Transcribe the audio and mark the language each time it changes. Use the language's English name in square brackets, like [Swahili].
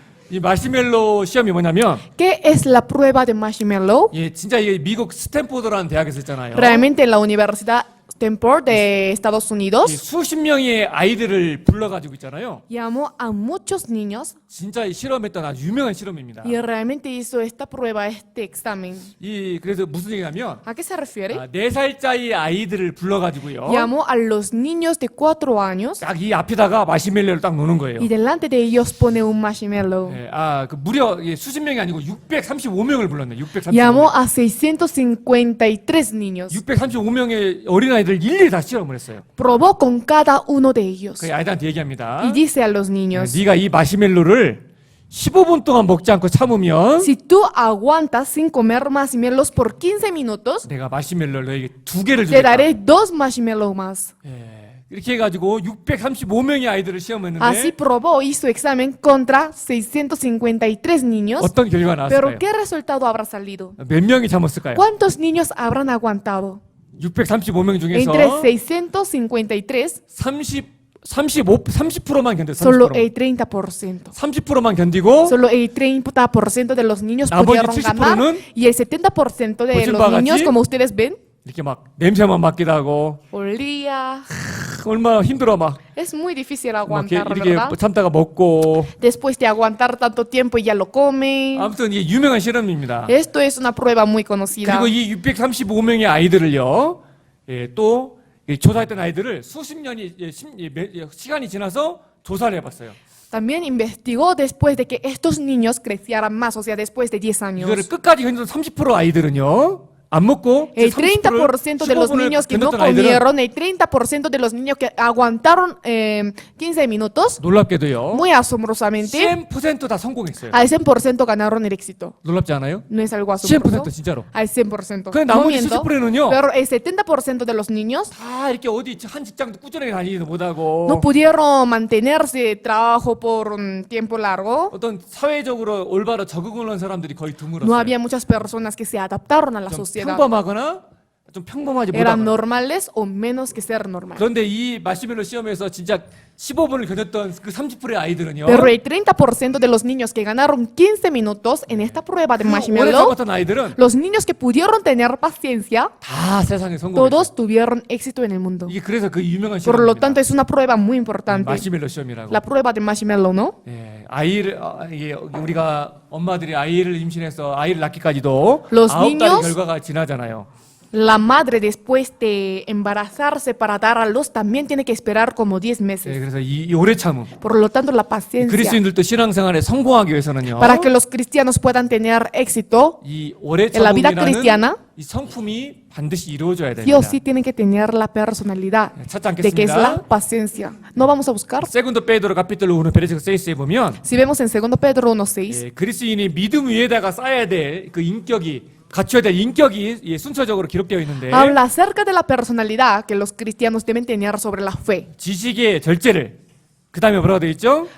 [Korean] 이 마시멜로 시험이 뭐냐면 [Spanish] ¿Qué es la prueba de marshmallow? [Korean] 예, 진짜 이게 미국 스탠포드라는 대학에서 했잖아요. [Spanish] Realmente en la Universidad Stanford de Estados [Korean] 이 [Spanish] Unidos [Korean] 수십 명의 아이들을 불러가지고 있잖아요. [Spanish] llamó a muchos niños [Korean] 진짜 실험했던 아주 유명한 실험입니다. [Spanish] y realmente hizo esta prueba, este examen. [Korean] 이 그래서 무슨 얘기냐면 [Spanish] ¿A qué se refiere? [Korean] 4살짜리 아이들을 불러가지고요. [Spanish] Llamó a los niños de 4 años [Korean] 딱 이 앞에다가 마시멜로를 딱 놓는 거예요. [Spanish] y delante de ellos pone un marshmallow. [Korean] 예, 그 무려 수십 명이 아니고 635명을 불렀네. 635명. [Spanish] Llamó a 653 niños. [Korean] 635명의 어린아이들 일일이 다 실험을 했어요. [Spanish] Probó con cada uno de ellos [Korean] 그 아이들한테 얘기합니다. [Spanish] y dice a los niños, [Korean] 네가 이 마시멜로를 15분 동안 먹지 않고 참으면 [Spanish] si tú aguantas sin comer marshmallows por 15 minutos, [Korean] 내가 마시멜로를 너에게 2개를 [Spanish] te [Korean] 주겠다. [Spanish] daré 2 marshmallows más. [Korean] 예, 이렇게 해가지고 635명의 아이들을 시험했는데 [Spanish] Así probó, hizo examen contra 653 niños. [Korean] 어떤 결과가 [Spanish] Pero [Korean] 나왔을까요? [Spanish] ¿qué resultado habrá salido? [Korean] 몇 명이 참았을까요? [Spanish] ¿Cuántos niños habrán aguantado? [Korean] 635명 중에서 [Spanish] Entre 653, [Korean] 30%만 견뎠어요. [Spanish] solo 30%. el 30%. [Korean] 30%만 견디고 [Spanish] Solo el 30% de los niños [Korean] 나머지 [Spanish] pudieron [Korean] 70% [Spanish] ganar [Korean] 는 [Spanish] y el 70% de [Korean] 보신 [Spanish] los [Korean] 바와 [Spanish] niños, [Korean] 같이 [Spanish] como ustedes ven, [Korean] 이렇게 막 냄새만 맡기도 하고 [Spanish] olía. [Korean] 얼마나 힘들어 막 [Spanish] Es muy difícil [Korean] 막 [Spanish] aguantar, [Korean] 이렇게 [Spanish] ¿verdad? [Korean] 참다가 먹고 [Spanish] Después de aguantar tanto tiempo ya lo come. [Korean] 아무튼 이게 유명한 실험입니다. [Spanish] Esto es una prueba muy conocida. [Korean] 그리고 이 635명의 아이들을요, 예, 또 이 조사했던 아이들을 수십 년이 시간이 지나서 조사를 해봤어요. [Spanish] También investigó después de que estos niños crecieran más, o sea, después de 10 años. [Korean] 이거를 끝까지 견딘 30% 아이들은요, 안 먹고 [Spanish] El 30% de los niños que no comieron, el 30% de los niños que aguantaron 15 minutos, [Korean] 놀랍게도요, [Spanish] muy asombrosamente, [Korean] 100% 다 성공했어요. [Spanish] al 100% ganaron el éxito. [Korean] 놀랍지 않아요? [Spanish] No es algo asombroso. [Korean] 100% 진짜로. [Spanish] Al 100%. [Korean] 그 [Spanish] No [Korean] 나머지 [Spanish] miento, [Korean] 70%는요, [Spanish] pero el 70% de los niños [Korean] 다 이렇게 어디 한 직장도 꾸준하게 다니지도 못하고 [Spanish] no pudieron mantenerse trabajo por un tiempo largo. [Korean] 어떤 사회적으로 올바로 적응을 한 사람들이 거의 [Spanish] No [Korean] 드물었어요. [Spanish] había muchas personas que se adaptaron a la [Korean] 좀 [Spanish] sociedad. [Korean] 평범하거나 좀 평범하지 [Spanish] Eran [Korean] 못하거나. [Spanish] normales o menos que ser normales. [Korean] 그런데 이 마시멜로 시험에서 진짜 15분을 견뎠던 그 30%의 아이들은요, [Spanish] Pero el 30% de los niños que ganaron 15 minutos en esta prueba de [Korean] 그 오래 [Spanish] marshmallow, [Korean] 참았던 아이들은 [Spanish] los niños que pudieron tener paciencia, [Korean] 다 세상에 성공했어요. [Spanish] todos tuvieron éxito en el mundo. [Korean] 이게 그래서 그 유명한 [Spanish] Por lo tanto, es una prueba muy importante. [Korean] 마시멜로 시험이라고. [Spanish] La prueba de marshmallow, ¿no? [Korean] 예, 아이를 이게 우리가 엄마들이 아이를 임신해서 아이를 낳기까지도 [Spanish] Los [Korean] 9달의 [Spanish] niños- [Korean] 결과가 지나잖아요. [Spanish] La madre, después de embarazarse para dar a luz, también tiene que esperar como 10 [Korean] 예, [Spanish] meses. [Korean] 그래서 이 오래 참음. [Spanish] Por lo tanto, la paciencia. [Korean] 그리스도인들도 신앙생활에 성공하기 위해서는요. [Spanish] Para que los cristianos puedan tener éxito, [Korean] 이 오래 [Spanish] en la vida [Korean] 참음이라는 [Spanish] cristiana, [Korean] 이 성품이 반드시 이루어져야 [Spanish] sí o [Korean] 됩니다. [Spanish] sí tienen que tener la personalidad [Korean] 찾지 [Spanish] de que es la [Korean] 않겠습니다. [Spanish] paciencia. No vamos a buscar. [Korean] 세군도 베드로 카피톨로 1 베르시코 6에 보면 [Spanish] Si vemos en 2 Pedro 1:6, [Korean] 예, 그리스인이 믿음 위에다가 쌓아야 될 그 인격이 갖춰야 될 인격이 예, 순서적으로 기록되어 있는데 [Spanish] habla acerca de la personalidad que los cristianos deben tener sobre la fe. [Korean] 지식의 절제를 그 다음에 뭐라고 되어 있죠?